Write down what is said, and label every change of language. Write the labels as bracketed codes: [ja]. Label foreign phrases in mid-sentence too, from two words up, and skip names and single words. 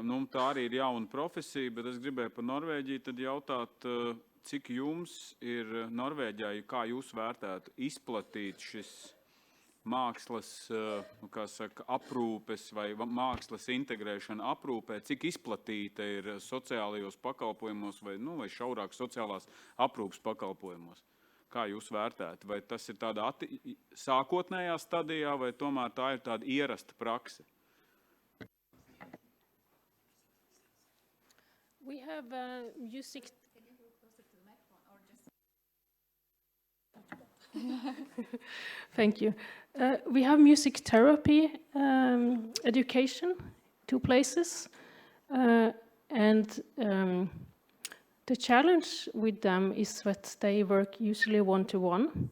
[lv] Tā arī ir jauna profesija, bet es gribēju par Norvēģiju tad jautāt, cik jums ir Norvēģijā, kā jūs vērtētu izplatīt šis mākslas, kā saka, aprūpes vai mākslas integrēšana aprūpē, cik izplatīta ir sociālajos pakalpojumos vai šaurāk sociālās aprūpes pakalpojumos? Kā jūs vērtētu? Vai tas ir tādā sākotnējā stadijā, vai tomēr tā ir tāda ierasta prakse? [en] We have music. Thank you. We have music therapy education, 2 places, and the challenge with them is that they work usually one-to-one.